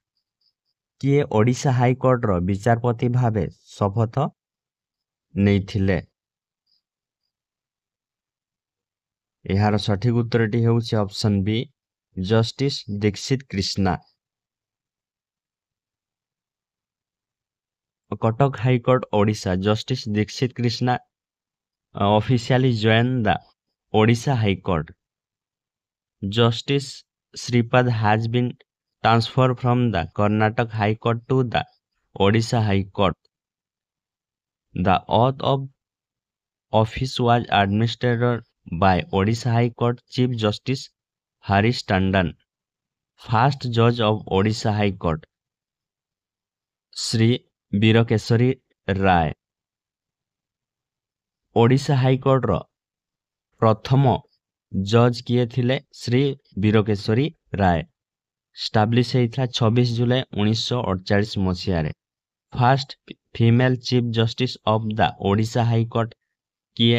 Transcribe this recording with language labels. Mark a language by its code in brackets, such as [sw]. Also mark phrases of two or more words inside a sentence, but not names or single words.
[or] କିଏ ଓଡ଼ିଶା ହାଇକୋର୍ଟର ବିଚାରପତି ଭାବେ ଶପଥ ନେଇଥିଲେ? ଏହାର ସଠିକ୍ ଉତ୍ତରଟି ହେଉଛି [en] option B, [or] ଜଷ୍ଟିସ୍ ଦୀକ୍ଷିତ କ୍ରିଷ୍ଣା। [en] କଟକ ହାଇକୋର୍ଟ ଓଡ଼ିଶା ଜଷ୍ଟିସ୍ ଦୀକ୍ଷିତ କ୍ରିଷ୍ଣା officially joined the Odisha High Court. Justice Sripad has been transferred from the Karnataka High Court to the Odisha High Court. The oath of office was administered by Odisha High Court Chief Justice Harish Tandon. First Judge of Odisha High Court, Sri Birokeshwari Rai. [or] ଓଡ଼ିଶା ହାଇକୋର୍ଟର ପ୍ରଥମ ଜଜ୍ କିଏ ଥିଲେ? ଶ୍ରୀ ବୀରକେଶରୀ ରାୟ। ଷ୍ଟାବ୍ଲିଶ୍ ହେଇଥିଲା 26 ଜୁଲାଇ 1948 ମସିହାରେ। [en] first female chief justice of the Odisha High Court କିଏ?